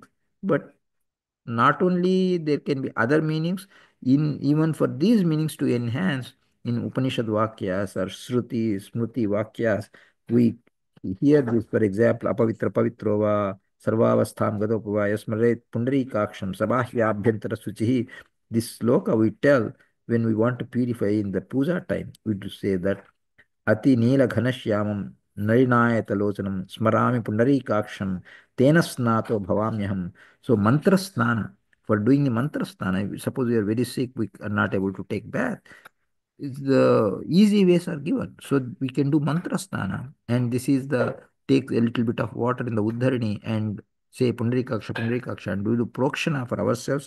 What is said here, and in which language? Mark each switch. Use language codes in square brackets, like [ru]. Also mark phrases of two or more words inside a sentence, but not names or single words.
[en] But not only there can be other meanings, in even for these meanings to enhance in [sa] Upanishad Vakyas [en] or [sa] Shruti, Smruti Vakyas, [en] we hear this, for example, [sa] Apavitra Pavitrova, Sarvavastham Gadopava, Yasmaret Pundarikaksham, Sabahya Suchihi. [en] This sloka we tell when we want to purify in the puja time. We do say that [sa] Ati Neela Ghanashyamam Narinayatalocanam Smarami Pundarikaksham Tena Snato Bhavamyaham. [en] So [sa] mantra snana, [en] for doing the [sa] mantra snana, [en] suppose we are very sick, we are not able to take bath. The easy ways are given. So we can do [sa] mantra snana. [en] And this is the, take a little bit of water in the Uddharini and say [sa] Pundarikaksha, Pundarikaksha, [en] and do the prokshana for ourselves.